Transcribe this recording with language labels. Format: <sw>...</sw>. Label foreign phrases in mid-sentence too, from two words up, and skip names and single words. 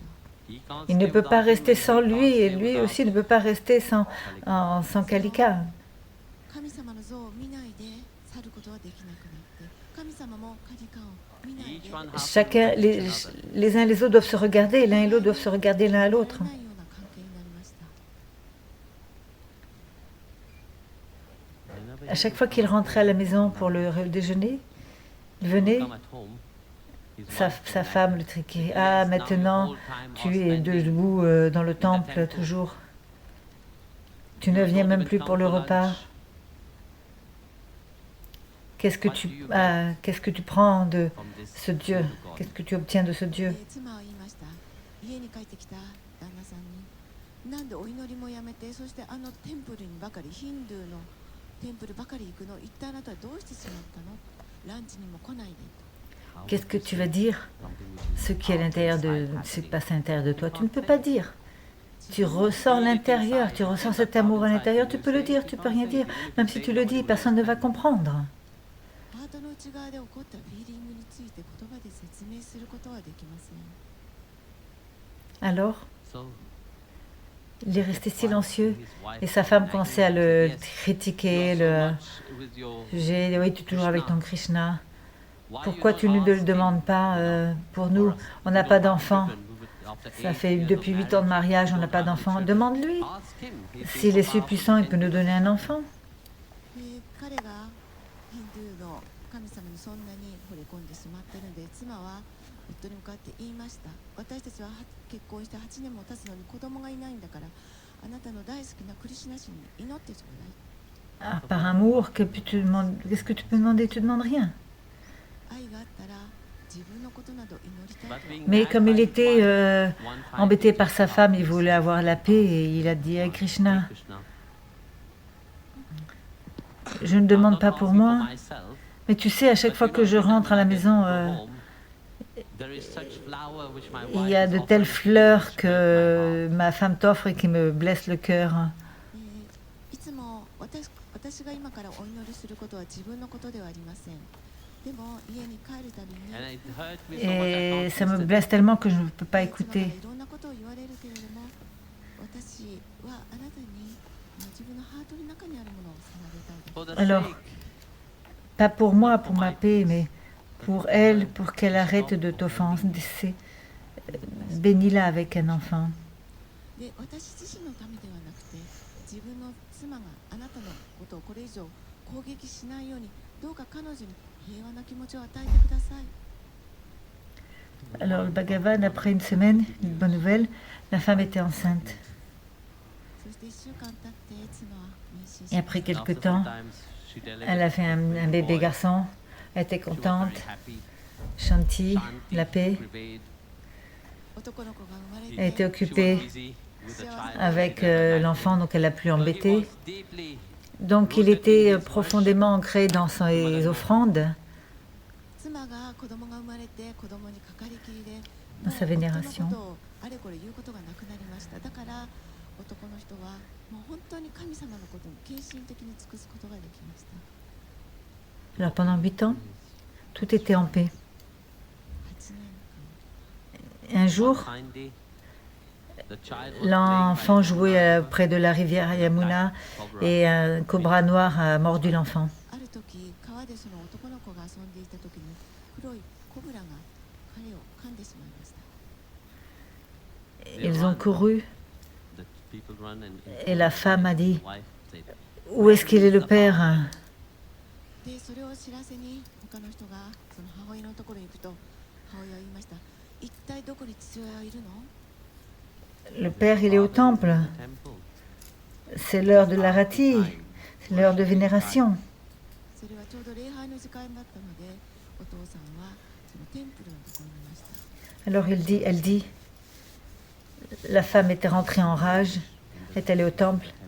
<fr>Il ne peut pas rester sans lui et lui aussi ne peut pas rester sans Kalika.</fr> <ja>神様の像を見ないで去ることはできなくなって神様もカリカを見ないで</ja> <fr>Chacun, les uns et les autres doivent se regarder, l'un et l'autre doivent se regarder l'un à l'autre.</fr> <ja>ないような関係になりました。</ja> <fr>À chaque fois qu'il rentrait à la maison pour le déjeuner, il venait, sa femme le triquait. Ah, maintenant, tu es debout dans le temple toujours. Tu ne viens même plus pour le repas. qu'est-ce que tu prends de ce Dieu? Qu'est-ce que tu obtiens de ce Dieu?</fr> <ja>妻は言いました。家に帰ってきた旦那さんに、なんでお祈りもやめて、そしてあのテンプルにばかり、ヒンドゥーのテンプルばかり行くの、一体あなたはどうしてしまったの？ランチにも来ないで。</ja> <fr>Qu'est-ce que tu vas dire? Ce qui est à l'intérieur ce qui passe à l'intérieur de toi, tu ne peux pas dire. Tu ressens l'intérieur, tu ressens cet amour à l'intérieur, tu peux le dire, tu peux rien dire. Même si tu le dis, personne ne va comprendre.</fr> <ja>ハートの内側で起こったフィーリングについて言葉で説明することはできません。</ja> <fr>Alors, il est resté silencieux et sa femme commençait à le critiquer, oui, tu es toujours avec ton Krishna. Pourquoi tu ne le demandes pas pour nous? On n'a pas d'enfant. Ça fait depuis 8 ans de mariage, on n'a pas d'enfant. Demande-lui. S'il est si puissant, il peut nous donner un enfant.</fr> <ja>で、彼がヒンドゥーの神様にそんなに惚れ込んでしまっているので、妻は夫に向かって言いました。私たちは結婚して8年も経つのに子供がいないんだから、あなたの大好きなクリシュナ神に祈ってちょうだい。</ja> <fr>Par amour, qu'est-ce que tu peux demander? Tu ne demandes rien.</fr> <ja>愛があったら自分のことなど祈りたいと。</ja> <fr>Mais comme il était embêté par sa femme, il voulait avoir la paix et il a dit à Krishna, je ne demande pas pour moi, mais tu sais, à chaque fois que je rentre à la maison, il y a de telles fleurs que ma femme t'offre et qui me blessent le cœur.</fr> <ja>いつも私が今からお祈りすることは自分のことではありません。でも家に帰るたびに</ja> <fr>Et ça me blesse tellement que je ne peux pas</fr> <ja>妻から</ja> <fr>écouter.</fr> <ja>いろんなことを言われるけれども、私はあなたに自分のハートの中にあるものを捧げたいです。</ja> <fr>Alors, pas pour moi, pour ma paix, mais pour elle, pour qu'elle arrête de t'offenser. Bénis-la avec un enfant.</fr> <ja>で、私自身のためではなくて、自分の妻があなたのことをこれ以上攻撃しないように、どうか彼女に平和な気持ちを与えてください。</ja> <fr>Alors, le Bhagavan, après une semaine, une bonne nouvelle, la femme était enceinte.</fr> <ja>そして1週間経って妻は妊娠</ja> <fr>Et</fr> <ja>しま</ja> <fr>après</fr> <ja>した。</ja> <fr>quelque temps, elle a fait un bébé garçon. Elle était contente. Shanti, la paix.</fr> <ja>男の子が生まれ</ja> <fr>Elle</fr> <ja>て</ja> <fr>était occupée</fr> <ja>幸せ</ja> <fr>avec l'enfant, donc elle l'a plus embêté. Donc il était profondément ancré dans ses offrandes,</fr> <ja>妻が子供が生まれて子供にかかりきりで、</ja> <fr>dans sa</fr> <ja>もう</ja> <fr>vénération.</fr> <ja>夫のことをあれこれ言うことがなくなりました。だから男の人はもう本当に神様のことに献身的に尽くすことができました。</ja> <fr>Alors pendant 8 ans, tout était en paix.</fr> <ja>8年</ja> <fr>Un jour, l'enfant jouait près de la rivière Yamuna et un cobra noir a mordu l'enfant.</fr> <ja>ある時川でその男の子が遊んでいた時に黒いコブラが彼を噛んでしまいました。</ja> <fr>Ils ont couru et la femme a dit, où est-ce qu'il est le père?</fr> <ja>で、それを知らせに他の人がその母親のところに行くと、母親は言いました。一体どこに父親はいるの？</ja> <fr>Le père, il est au temple. C'est l'heure de l'arati, c'est l'heure de vénération.</fr> <ja>それはちょうど礼拝の時間だったので、お父さんはそのテンプルのところにいました。</ja> <fr>Alors elle dit, la femme était rentrée en rage, est allée au temple.</fr>